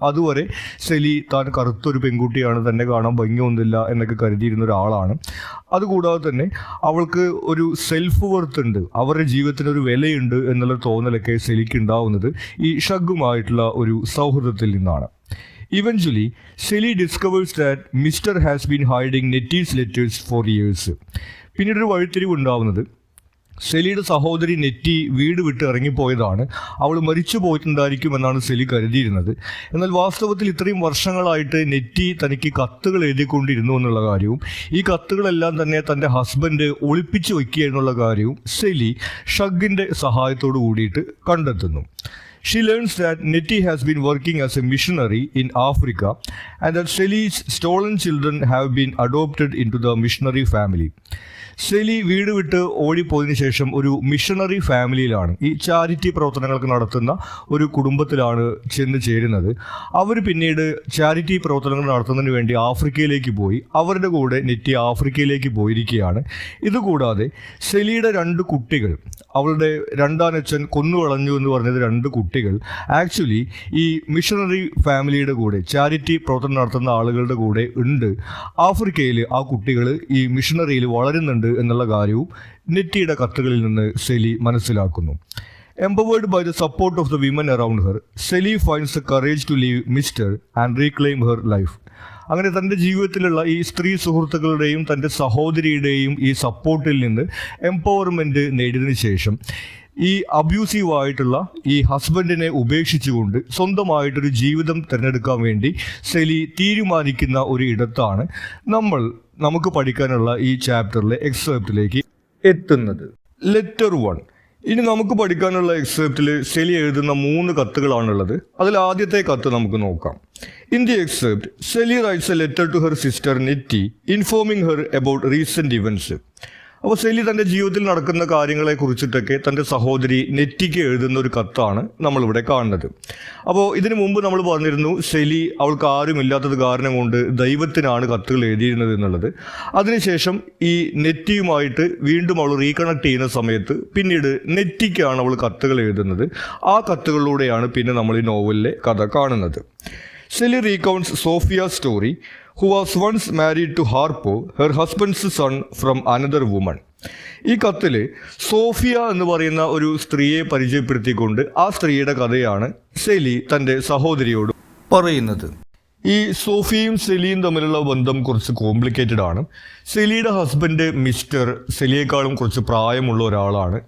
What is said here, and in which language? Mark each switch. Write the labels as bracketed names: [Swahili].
[Malayalam] അതുവരെ സെലി താൻ കറുത്തൊരു പെൺകുട്ടിയാണ്, തന്നെ കാണാൻ ഭംഗിയൊന്നുമില്ല എന്നൊക്കെ കരുതിയിരുന്ന ഒരാളാണ്. അതുകൂടാതെ തന്നെ അവൾക്ക് ഒരു സെൽഫ് വർത്ത് ഉണ്ട്, അവരുടെ ജീവിതത്തിന് ഒരു വിലയുണ്ട് എന്നുള്ള തോന്നലൊക്കെ സെലിക്ക് ഉണ്ടാവുന്നത് ഈ ഷഗുമായിട്ടുള്ള ഒരു സൗഹൃദത്തിൽ നിന്നാണ്. [English] Eventually, Sally discovers that Mr. has been hiding Nettie's letters for years. [Malayalam] പിന്നീടൊരു വഴിത്തിരിവ് ഉണ്ടാവുന്നത് സെലിയുടെ സഹോദരി നെറ്റി വീട് വിട്ട് ഇറങ്ങിപ്പോയതാണ്. അവൾ മരിച്ചു പോയിട്ടുണ്ടായിരിക്കുമെന്നാണ് സെലി കരുതിയിരുന്നത്. എന്നാൽ വാസ്തവത്തിൽ ഇത്രയും വർഷങ്ങളായിട്ട് നെറ്റി തനിക്ക് കത്തുകൾ എഴുതിക്കൊണ്ടിരുന്നു എന്നുള്ള കാര്യവും ഈ കത്തുകളെല്ലാം തന്നെ തൻ്റെ ഹസ്ബൻഡ് ഒളിപ്പിച്ചു വയ്ക്കുക എന്നുള്ള കാര്യവും സെലി ഷഗിൻ്റെ സഹായത്തോടു കൂടിയിട്ട് കണ്ടെത്തുന്നു. [English] She learns that Nettie has been working as a missionary in Africa and that Sally's stolen children have been adopted into the missionary family. [Malayalam] Silly വീട് വിട്ട് ഓടിപ്പോയതിനു ശേഷം ഒരു മിഷണറി ഫാമിലിയിലാണ്, ഈ ചാരിറ്റി പ്രവർത്തനങ്ങൾക്ക് നടത്തുന്ന ഒരു കുടുംബത്തിലാണ് ചെന്ന് ചേരുന്നത്. അവർ പിന്നീട് ചാരിറ്റി പ്രവർത്തനങ്ങൾ നടത്തുന്നതിന് വേണ്ടി ആഫ്രിക്കയിലേക്ക് പോയി. അവരുടെ കൂടെ നെറ്റി ആഫ്രിക്കയിലേക്ക് പോയിരിക്കുകയാണ്. ഇതുകൂടാതെ സെലിയുടെ 2 കുട്ടികൾ, അവളുടെ രണ്ടാനച്ഛൻ കൊന്നുകളഞ്ഞു എന്ന് പറഞ്ഞത് 2 കുട്ടികൾ ആക്ച്വലി ഈ മിഷണറി ഫാമിലിയുടെ കൂടെ, ചാരിറ്റി പ്രവർത്തനം നടത്തുന്ന ആളുകളുടെ കൂടെ ഉണ്ട്. ആഫ്രിക്കയിൽ ആ കുട്ടികൾ ഈ മിഷണറിയിൽ വളരുന്നുണ്ട് എന്നുള്ള കാര്യവും നെറ്റിയുടെ കത്തുകളിൽ നിന്ന് സെലി മനസ്സിലാക്കുന്നു. [English] Empowered by the support of the women around her, Sally finds the courage to leave Mr. and reclaim her life. [Malayalam] അങ്ങനെ തൻ്റെ ജീവിതത്തിലുള്ള ഈ സ്ത്രീ സുഹൃത്തുക്കളുടെയും തൻ്റെ സഹോദരിയുടെയും ഈ സപ്പോർട്ടിൽ നിന്ന് എംപവർമെൻറ്റ് നേടിയതിനു ശേഷം ഈ അബ്യൂസീവായിട്ടുള്ള ഈ ഹസ്ബൻഡിനെ ഉപേക്ഷിച്ചുകൊണ്ട് സ്വന്തമായിട്ടൊരു ജീവിതം തിരഞ്ഞെടുക്കാൻ വേണ്ടി സെലി തീരുമാനിക്കുന്ന ഒരു ഇടത്താണ് നമുക്ക് പഠിക്കാനുള്ള ഈ ചാപ്റ്ററിലെ എക്സെപ്റ്റിലേക്ക് എത്തുന്നത്. ലെറ്റർ 1. ഇനി നമുക്ക് പഠിക്കാനുള്ള എക്സെപ്റ്റിൽ സെലി എഴുതുന്ന 3 കത്തുകളാണുള്ളത്. അതിൽ ആദ്യത്തെ കത്ത് നമുക്ക് നോക്കാം. [English] In the excerpt, Sally writes a letter to her sister Nettie, informing her about recent events. [Malayalam] അപ്പോൾ സെലി തൻ്റെ ജീവിതത്തിൽ നടക്കുന്ന കാര്യങ്ങളെ കുറിച്ചിട്ടൊക്കെ തൻ്റെ സഹോദരി നെറ്റിക്ക് എഴുതുന്ന ഒരു കത്താണ് നമ്മളിവിടെ കാണുന്നത്. അപ്പോൾ ഇതിനു മുമ്പ് നമ്മൾ പറഞ്ഞിരുന്നു സെലി അവൾക്ക് ആരുമില്ലാത്തത് കാരണം കൊണ്ട് ദൈവത്തിനാണ് കത്തുകൾ എഴുതിയിരുന്നത് എന്നുള്ളത്. അതിനുശേഷം ഈ നെറ്റിയുമായിട്ട് വീണ്ടും അവൾ റീകണക്ട് ചെയ്യുന്ന സമയത്ത് പിന്നീട് നെറ്റിക്കാണ് അവൾ കത്തുകൾ എഴുതുന്നത്. ആ കത്തുകളിലൂടെയാണ് പിന്നെ നമ്മൾ ഈ നോവലിലെ കഥ കാണുന്നത്. [English] Sally recounts Sophia's story, who was once married to Harpo, her husband's son, from another woman. [Malayalam] ഈ കത്തിൽ സോഫിയ എന്ന് പറയുന്ന ഒരു സ്ത്രീയെ പരിചയപ്പെടുത്തിക്കൊണ്ട് ആ സ്ത്രീയുടെ കഥയാണ് സെലി തൻ്റെ സഹോദരിയോട് പറയുന്നത്. ഈ സോഫിയയും സെലിയും തമ്മിലുള്ള ബന്ധം കുറച്ച് കോംപ്ലിക്കേറ്റഡ് ആണ്. സെലിയുടെ ഹസ്ബൻഡ് മിസ്റ്റർ സെലിയേക്കാളും കുറച്ച് പ്രായമുള്ള ഒരാളാണ്.